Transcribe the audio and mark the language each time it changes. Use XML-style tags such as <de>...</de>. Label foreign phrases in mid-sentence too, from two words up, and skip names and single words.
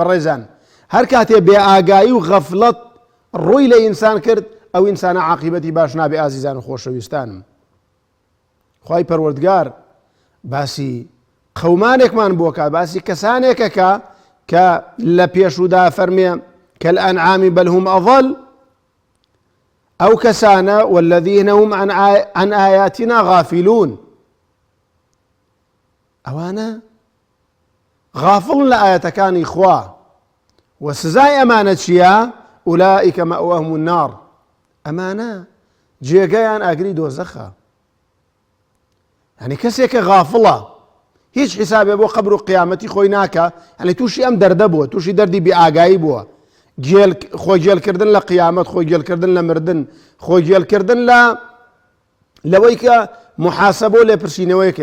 <ckb>بەڕێزان، هەر کاتێ بێ ئاگایی و غەفڵەت ڕووی لە ئینسان کرد، ئەو ئینسانە عاقیبەتی باش نابێ. ئازیزان و خۆشەویستانم، خوای پەروەردگار باسی قەومانێکمان بۆکە، باسی کەسانێکەکە کە لە پێشودا فەرمێ</ckb> <ar>كالأنعام بل هم أضل،</ar> <ckb>ئەو کەسانە</ckb> <ar>والذين هم عن آياتنا غافلون،</ar> <ckb>ئەوانە غافڵن لە ئاەتەکانی خوا. و سزای ئەمانە چییە؟</ckb> <ar>أولئك مأواهم النار،</ar> <ckb>ئەمانە جێگەیان ئاگری دۆزەخە. یعنی کەسێکە غافڵە، هیچ حسابێ بۆ قەبر و قیامەتی خۆی ناکە، یعنی تووشی ئەم دەردە بووە، تووشی دەردی بێئاگایی بووە، خۆی گێلکردن لە قیامەت، خۆی گێلکردن لە مردن، خۆی گێلکردن لەوەی کە محاسبە و لێپرسینەوەیەکە.</ckb>